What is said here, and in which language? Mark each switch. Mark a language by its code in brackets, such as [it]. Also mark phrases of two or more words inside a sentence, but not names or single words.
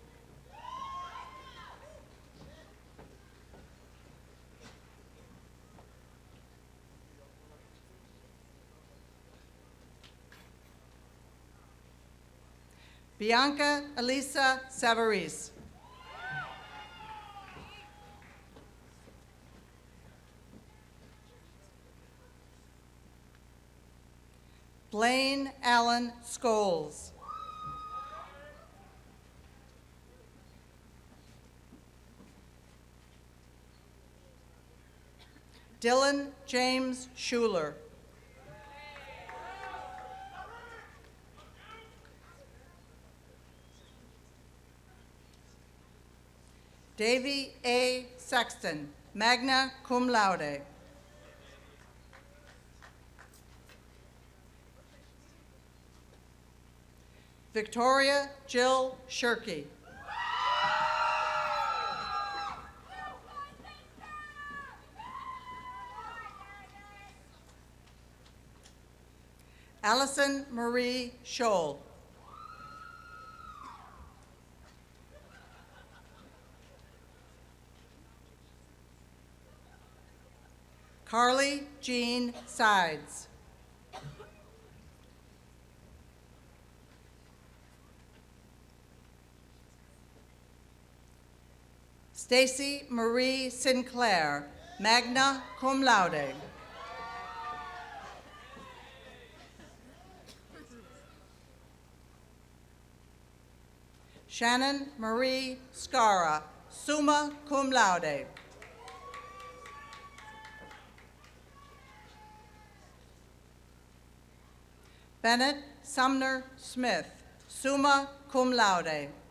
[en] Bianca Elisa Savarese. Blaine Allen Scholes. Dylan James Schuler. Davy A. Sexton, [la] magna cum laude. [en] Victoria Jill Shirkey. Allison Marie Scholl. Carly Jean Sides. Stacy Marie Sinclair, [la] magna cum laude. [en] Shannon Marie Scara, [la] summa cum laude. [en] Bennett Sumner Smith, [la] summa cum laude.